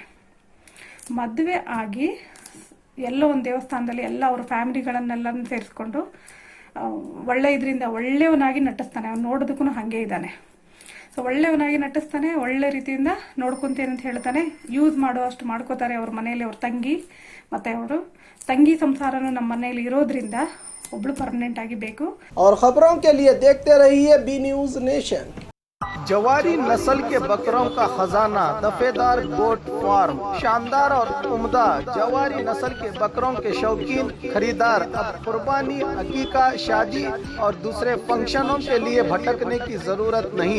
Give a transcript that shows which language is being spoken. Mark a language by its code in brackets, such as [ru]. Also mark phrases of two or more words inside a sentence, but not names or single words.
[kn] ಮದುವೆ ಆಗಿ ಎಲ್ಲೋ ಒಂದು ದೇವಸ್ಥಾನದಲ್ಲಿ ಎಲ್ಲ ಅವ್ರ ಫ್ಯಾಮಿಲಿಗಳನ್ನೆಲ್ಲ ಸೇರಿಸ್ಕೊಂಡು ಇದರಿಂದ ಒಳ್ಳೆಯವನಾಗಿ ನಟಿಸ್ತಾನೆ। ಅವ್ನು ನೋಡೋದಕ್ಕೂ ಹಾಗೆ ಇದ್ದಾನೆ। ಒಳ್ಳೆಯವನಾಗಿ ನಟಿಸ್ತಾನೆ, ಒಳ್ಳೆ ರೀತಿಯಿಂದ ನೋಡ್ಕೊತೇನೆ ಅಂತ ಹೇಳ್ತಾನೆ। ಯೂಸ್ ಮಾಡೋ ಅಷ್ಟು ಮಾಡ್ಕೋತಾರೆ ಅವ್ರ ಮನೆಯಲ್ಲಿ ಅವ್ರ ತಂಗಿ ಮತ್ತು ಅವರು ತಂಗಿ ಸಂಸಾರನೂ ನಮ್ಮ ಮನೆಯಲ್ಲಿ ಇರೋದ್ರಿಂದ ಒಬ್ಳು ಪರ್ಮನೆಂಟ್ ಆಗಿ ಬೇಕು। [hi] और खबरों के लिए देखते रहिए बी न्यूज नेशन। जवारी नस्ल के बकरों का खजाना, दफेदार गोट फार्म, शानदार और उम्दा जवारी नस्ल के बकरों के शौकीन खरीदार अब कुर्बानी, अकीका, शादी और दूसरे फंक्शनों के लिए भटकने की जरूरत नहीं।